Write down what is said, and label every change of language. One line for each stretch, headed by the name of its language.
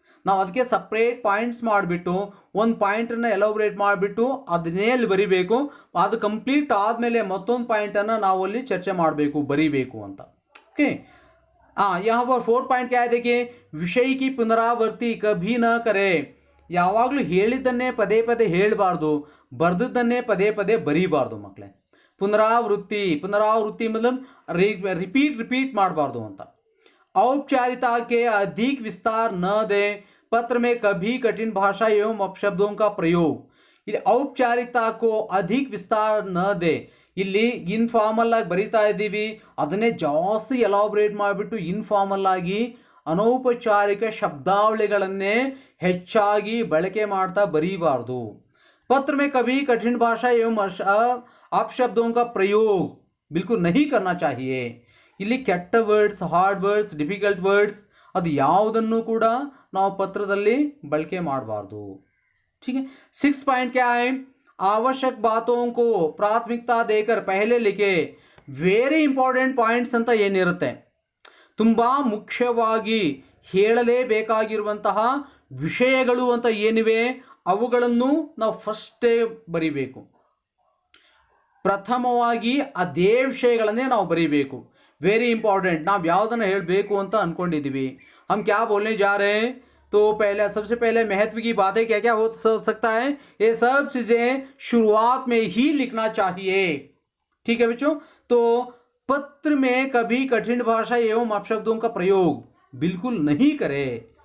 Kannada: ನಾವು ಅದಕ್ಕೆ separate points ಮಾಡಿಬಿಟ್ಟು ಒಂದು ಪಾಯಿಂಟನ್ನು ಎಲಾಬ್ರೇಟ್ ಮಾಡಿಬಿಟ್ಟು ಅದನ್ನೇ ಅಲ್ಲಿ ಬರಿಬೇಕು, ಅದು ಕಂಪ್ಲೀಟ್ ಆದಮೇಲೆ ಮತ್ತೊಂದು ಪಾಯಿಂಟನ್ನು ನಾವು ಅಲ್ಲಿ ಚರ್ಚೆ ಮಾಡಬೇಕು, ಬರಿಬೇಕು ಅಂತ।
Hindi: ओके, यहाँ पर 4 पॉइंट क्या है, देखिए विषय की पुनरावृत्ति कभी न करे,
Kannada: ಯಾವಾಗಲೂ ಹೇಳಿದ್ದನ್ನೇ ಪದೇ ಪದೇ ಹೇಳಬಾರ್ದು, ಬರ್ದದ್ದನ್ನೇ ಪದೇ ಪದೇ ಬರೀಬಾರ್ದು ಮಕ್ಕಳೇ।
Hindi: पुनरावृत्ति मतलब रिपीट
Kannada: ಮಾಡಬಾರ್ದು ಅಂತ।
Hindi: औपचारिकता के अधिक विस्तार न दे, पत्र में कभी कठिन भाषा एवं अपशब्दों का प्रयोग,
Kannada: ಇಲ್ಲಿ ಔಪಚಾರಿಕತಾ
Hindi: को अधिक विस्तार न दे,
Kannada: ಇಲ್ಲಿ ಇನ್ಫಾರ್ಮಲ್ ಆಗಿ ಬರಿತಾ ಇದ್ದೀವಿ, ಅದನ್ನೇ ಜಾಸ್ತಿ ಎಲಾಬ್ರೇಟ್ ಮಾಡಿಬಿಟ್ಟು ಇನ್ಫಾರ್ಮಲ್ ಆಗಿ ಅನೌಪಚಾರಿಕ ಶಬ್ದಾವಳಿಗಳನ್ನೇ ಹೆಚ್ಚಾಗಿ ಬಳಕೆ ಮಾಡ್ತಾ ಬರೀಬಾರ್ದು।
Hindi: पत्र में कभी कठिन भाषा एवं अपशब्दों का प्रयोग बिल्कुल नहीं करना चाहिए।
Kannada: ಇಲ್ಲಿ ಕೆಟ್ಟ words, hard words, difficult words ಅದು ಯಾವುದನ್ನು ಕೂಡ ನಾವು ಪತ್ರದಲ್ಲಿ ಬಳಕೆ ಮಾಡಬಾರ್ದು।
Hindi: ठीक है। 6 पॉइंट क्या है, आवश्यक बातों को प्राथमिकता देकर पहले लिखे।
Kannada: ವೆರಿ ಇಂಪಾರ್ಟೆಂಟ್ ಪಾಯಿಂಟ್ಸ್ ಅಂತ ಏನಿರುತ್ತೆ, ತುಂಬ ಮುಖ್ಯವಾಗಿ ಹೇಳಲೇಬೇಕಾಗಿರುವಂತಹ ವಿಷಯಗಳು ಅಂತ ಏನಿವೆ ಅವುಗಳನ್ನು ನಾವು ಫಸ್ಟೇ ಬರಿಬೇಕು, ಪ್ರಥಮವಾಗಿ ಅದೇ ವಿಷಯಗಳನ್ನೇ ನಾವು ಬರೀಬೇಕು।
Hindi: ವೆರಿ ಇಂಪಾर्टेंट,
Kannada: ನಾವು ಯಾವುದನ್ನು ಹೇಳಬೇಕು ಅಂತ ಅಂದ್ಕೊಂಡಿದ್ದೀವಿ,
Hindi: हम क्या बोलने जा रहे हैं, तो पहले सबसे पहले महत्व की बातें क्या क्या हो सकता है, ये सब चीज़ें शुरुआत में ही लिखना चाहिए। ठीक है बच्चों, तो पत्र में कभी कठिन भाषा एवं अपशब्दों का प्रयोग बिल्कुल नहीं करें।